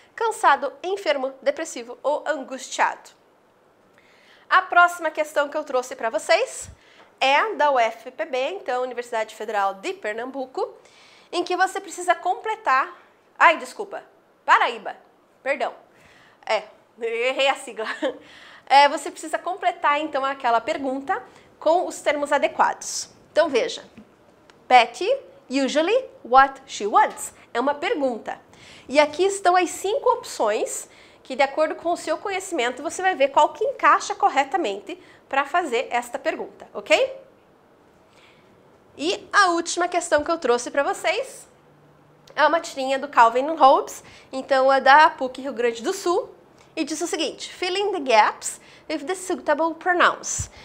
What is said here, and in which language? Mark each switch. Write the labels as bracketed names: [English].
[Portuguese] Cansado, enfermo, depressivo ou angustiado. A próxima questão que eu trouxe para vocês é da UFPB, então Universidade Federal de Pernambuco, em que você precisa completar... Ai, desculpa, Paraíba, perdão. Errei a sigla. Você precisa completar, então, aquela pergunta com os termos adequados. Então, veja. [English] Betty, usually, what she wants. [Portuguese] É uma pergunta. E aqui estão as 5 opções que, de acordo com o seu conhecimento, você vai ver qual que encaixa corretamente para fazer esta pergunta, ok? E a última questão que eu trouxe para vocês é uma tirinha do Calvin & Hobbes, então é da PUC Rio Grande do Sul, e diz o seguinte, [English] fill in the gaps with the suitable pronouns.